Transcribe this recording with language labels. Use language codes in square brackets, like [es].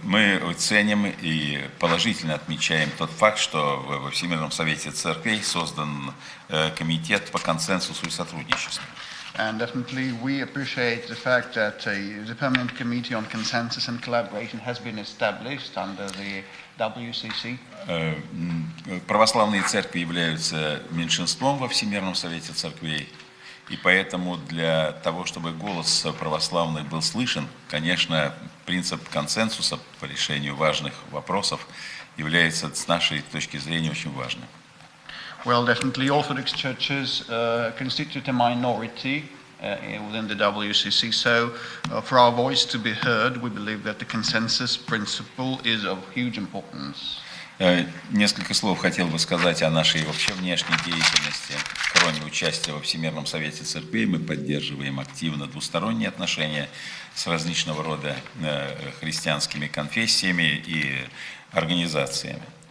[ru] Мы ценим и положительно отмечаем тот факт, что во Всемирном совете церквей создан комитет по консенсусу и сотрудничеству. [en] And definitely we appreciate the fact that the Permanent Committee on Consensus and Collaboration has been established under the WCC. [ru] Православные церкви являются меньшинством во Всемирном совете церквей, и поэтому для того, чтобы голос православных был слышен, конечно, принцип консенсуса по решению важных вопросов является с нашей точки зрения очень важным. [en] Well, definitely Orthodox churches constitute a minority within the WCC, so for our voice to be heard, we believe that the consensus principle is of huge importance. [ru] Несколько слов хотел бы сказать о нашей вообще внешней деятельности. Кроме участия во Всемирном совете церквей, мы поддерживаем активно двусторонние отношения с различного рода христианскими конфессиями и организациями.